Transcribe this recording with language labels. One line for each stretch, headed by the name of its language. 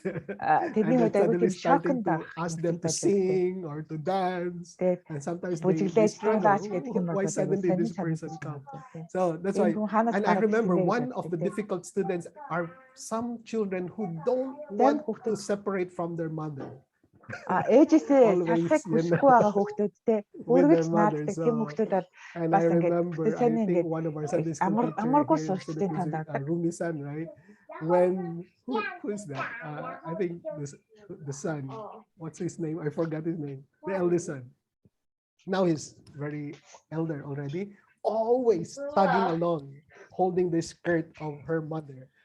English: And then suddenly starting to ask them to sing or to dance. And sometimes they struggle. Why suddenly this person come? So that's why. And I remember one of the difficult students are some children who don't want to separate from their mother.
Mongolian: Ээжээсээ салахыг хүсэхгүй байгаа хүүхдүүдтэй үргэлж нааддаг тийм хүүхдүүд бол бас ингээд
English: one of our Sunday school teachers, Rumi-san, right? When who is that? I think the son. What's his name? I forgot his name. The eldest son. Now he's very elder already. Always tagging along, holding the skirt of her mother.